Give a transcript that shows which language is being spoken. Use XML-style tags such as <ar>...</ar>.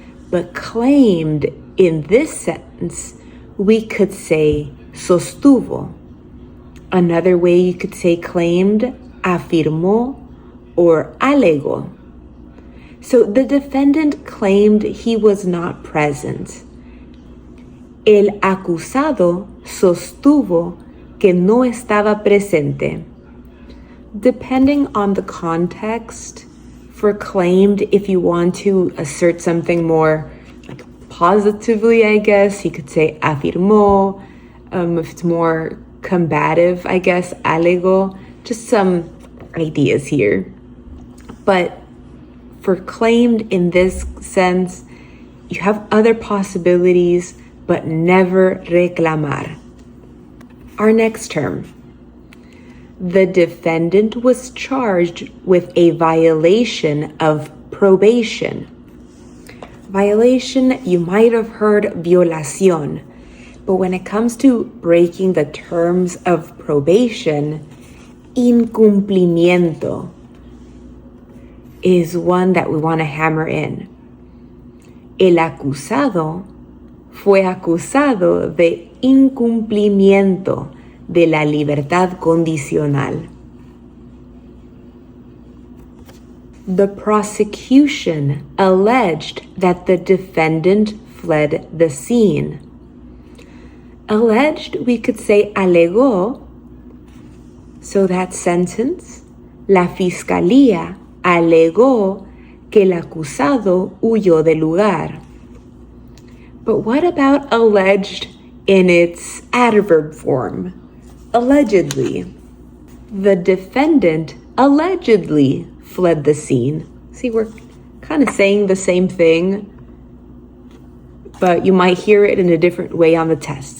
<en>But claimed in this sentence, we could say sostuvo. Another way you could say claimed, afirmó or alegó. So the defendant claimed he was not present.</en> <es>El acusado sostuvo que no estaba presente.</es> <en>Depending on the context, for claimed, if you want to assert something more like positively, I guess, you could say afirmó. If it's more combative, I guess, alegó. Just some ideas here. But for claimed in this sense, you have other possibilities, but never reclamar. Our next term. The defendant was charged with a violation of probation. Violation, you might have heard violación, but when it comes to breaking the terms of probation, incumplimiento is one that we want to hammer in.</en> <es>El acusado fue acusado de incumplimiento de la libertad condicional.</es> <en>The prosecution alleged that the defendant fled the scene. Alleged, we could say alegó. So that sentence,</en> <es>la fiscalía alegó que el acusado huyó del lugar.</es> <en>But what about alleged in its adverb form? Allegedly. The defendant allegedly fled the scene. See, we're kind of saying the same thing, but you might hear it in a different way on the test.</en>